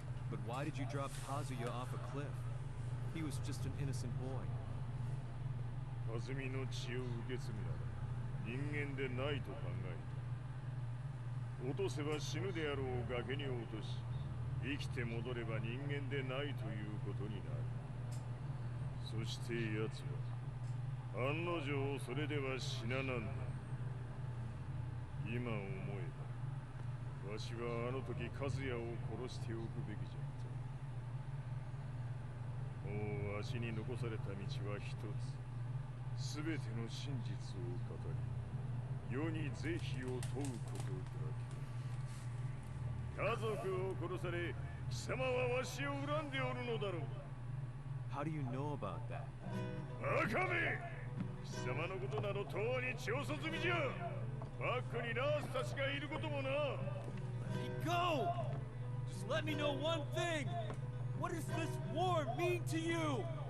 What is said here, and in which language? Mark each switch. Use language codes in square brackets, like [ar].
[en] But why did you drop Kazuya off a cliff? He was just an innocent boy. [ja] カズミの血を受け継ぐなら人間でないと考えた。落とせば死ぬであろう崖に落とし、生きて戻れば人間でないということになる。そして奴は案の定それでは死ななんだ。今思えば、わしはあの時和也を殺しておくべきじゃった。もうわしに残された道は一つ。すべての真実を語り、世に是非を問うことだけ。家族を殺され、貴様はわしを恨んでおるのだろう。 [en] How do you know about that? [ja] バカめ！貴様のことなど永遠に調査済みじゃ。バックにナースたちがいることもな。 [en] Let me go! Just let me know one thing! What does this war mean to you?